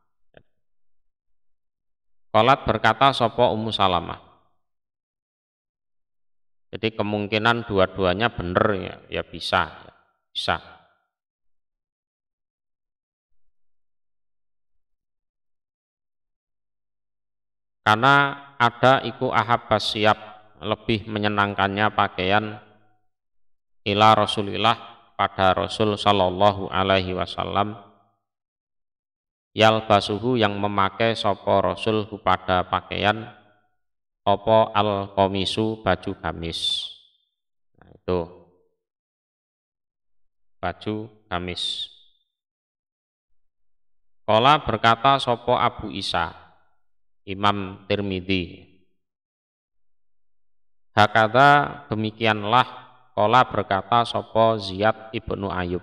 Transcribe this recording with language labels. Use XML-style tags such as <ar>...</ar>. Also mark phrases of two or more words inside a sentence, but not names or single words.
<bjn>Qalat berkata sapa Ummu Salamah. Jadi kemungkinan dua-duanya benar ya bisa. Karena ada iku ahabbas siap lebih menyenangkannya pakaian</bjn> <ar>إلى رسول الله</ar> <bjn>pada Rasul</bjn> <ar>صلى الله عليه وسلم</ar> <bjn>yalbasuhu yang memakai sapa Rasul pada pakaian apa al-qamisu baju gamis. Nah, itu baju gamis. Qala berkata sapa Abu Isa Imam Tirmidzi hakadha demikianlah qala berkata sapa Ziyad ibnu Ayyub.</bjn>